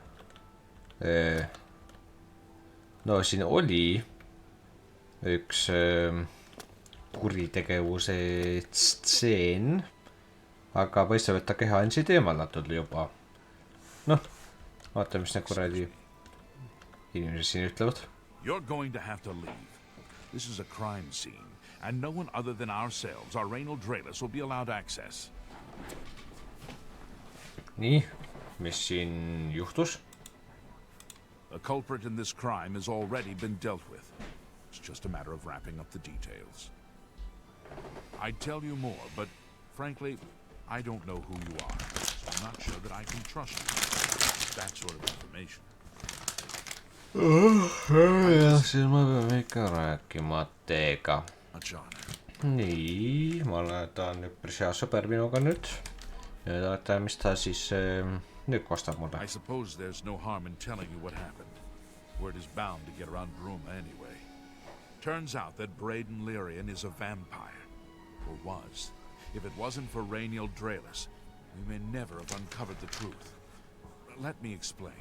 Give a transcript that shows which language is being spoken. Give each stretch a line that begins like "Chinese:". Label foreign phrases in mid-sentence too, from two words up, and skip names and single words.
Estonian: No siin oli üks kuritegevuse stseen, aga paistab, et ta keha on siit eemaldatud juba. Noh, vaata, mis need kuradi inimesed siin ütlevad.
English: You're going to have to leave. This is a crime scene, and no one other than ourselves, our Reynold Drayless, will be allowed access.
Estonian: Nii, mis siin juhtus?
English: The culprit in this crime has already been dealt with. It's just a matter of wrapping up the details. I'd tell you more, but frankly, I don't know who you are, so I'm not sure that I can trust you with that sort of information.
Estonian: Ja siis ma pean ikka rääkima teega. Nii, ma olen, ta on üpris hea sõber minuga nüüd. Ja ta, mis ta siis nüüd kostab mulle.
English: I suppose there's no harm in telling you what happened. Word is bound to get around Bruma anyway. Turns out that Braden Lyrian is a vampire. Or was. If it wasn't for Reynold Drayless, we may never have uncovered the truth. Let me explain.